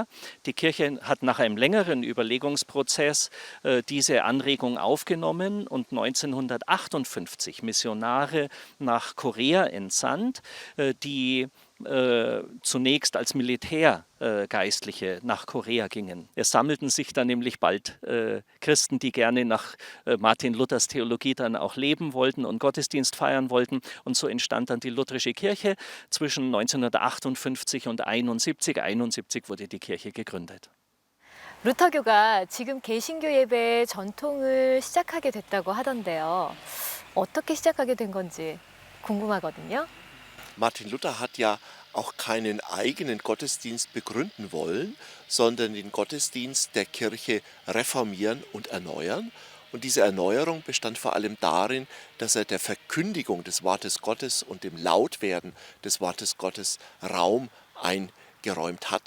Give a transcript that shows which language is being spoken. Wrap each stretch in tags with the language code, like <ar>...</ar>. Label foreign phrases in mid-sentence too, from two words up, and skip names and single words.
<de>Die Kirche hat nach einem längeren Überlegungsprozess diese Anregung aufgenommen und 1958 Missionare nach Korea entsandt, die zunächst als Militärgeistliche nach Korea gingen. Es sammelten sich dann nämlich bald Christen, die gerne nach Martin Luthers Theologie dann auch leben wollten und Gottesdienst feiern wollten. Und so entstand dann die lutherische Kirche zwischen 1958 und 71. 71 wurde die Kirche gegründet.</de> <ko>루터교가 지금 개신교 예배의 전통을 시작하게 됐다고 하던데요. 어떻게 시작하게 된 건지 궁금하거든요.</ko> <de>Martin Luther hat ja auch keinen eigenen Gottesdienst begründen wollen, sondern den Gottesdienst der Kirche reformieren und erneuern. Und diese Erneuerung bestand vor allem darin, dass er der Verkündigung des Wortes Gottes und dem Lautwerden des Wortes Gottes Raum eingeräumt hat.</de>